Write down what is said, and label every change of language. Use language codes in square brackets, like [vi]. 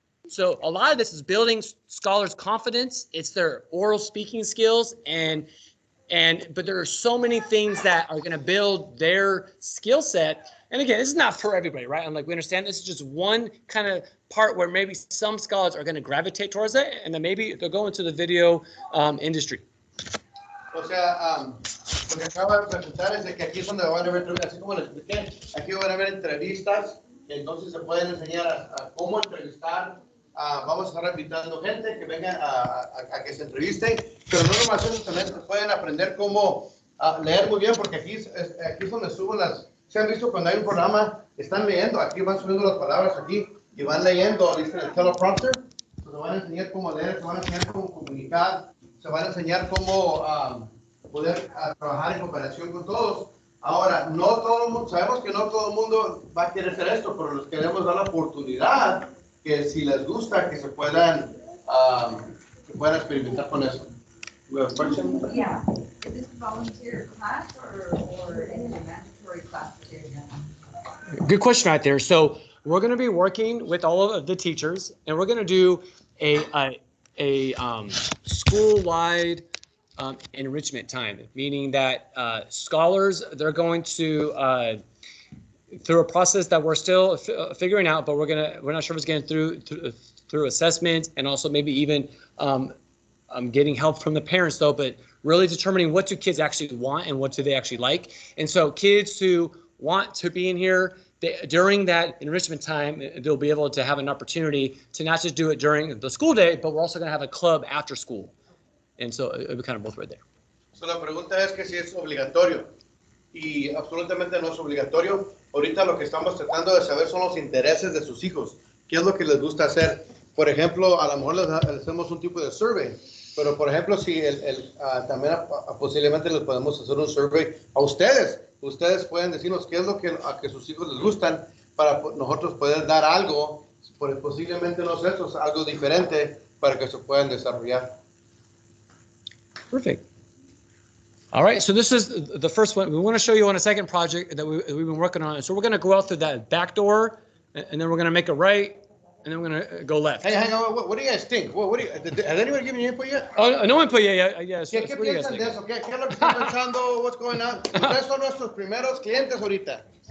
[en] So a lot of this is building scholars' confidence. It's their oral speaking skills, but there are so many things that are going to build their skill set. And again, this is not for everybody, right? And like we understand this is just one kind of part where maybe some scholars are going to gravitate towards it, and then maybe they'll go into the video industry. [es] O sea, lo que acabo de presentar es de que aquí es donde van a ver, así como les expliqué, aquí van a ver entrevistas, que entonces se pueden enseñar a cómo entrevistar. Vamos a estar invitando gente que venga a que se entrevisten, pero no nomás eso, también pueden aprender cómo leer muy bien, porque aquí es donde subo las... ¿Se han visto cuando hay un programa? Están leyendo, aquí van subiendo las palabras aquí y van leyendo, dice el teleprompter. Se van a enseñar cómo leer, se van a enseñar cómo comunicar, se van a enseñar cómo poder trabajar en cooperación con todos. Ahora, no todo el mundo, sabemos que no todo el mundo va a querer hacer esto, pero les queremos dar la oportunidad que si les gusta, que se puedan experimentar con eso. [en] We have a question? Yeah. Is this a volunteer class or is it a mandatory class? Good question right there. So we're going to be working with all of the teachers, and we're going to do a school-wide enrichment time, meaning that scholars, they're going to through a process that we're still figuring out, but we're not sure if it's getting through assessment and also maybe even getting help from the parents though, but really determining what do kids actually want and what do they actually like. And so kids who want to be in here during that enrichment time, they'll be able to have an opportunity to not just do it during the school day, but we're also going to have a club after school. And so it'll be kind of both right there. [es] So la pregunta es que si es obligatorio. Y absolutamente no es obligatorio. Ahorita lo que estamos tratando de saber son los intereses de sus hijos. ¿Qué es lo que les gusta hacer? Por ejemplo, a lo mejor les hacemos un tipo de survey. Pero, por ejemplo, si también posiblemente les podemos hacer un survey a ustedes. Ustedes pueden decirnos qué es lo que a que sus hijos les gustan para nosotros poder dar algo, posiblemente no sé, eso, algo diferente para que se puedan desarrollar. [en] Perfect. All right, so this is the first one. We want to show you on a second project that we've been working on. So we're going to go out through that back door, and then we're going to make a right, and then we're going to go left. Hey, hang on, what do you guys think? Has anyone given you input yet? Oh, no input yet. Yeah, so [es] ¿Qué piensan de eso? ¿Qué es lo que están pensando? [en] What's going on? [es] Ustedes son nuestros primeros clientes ahorita.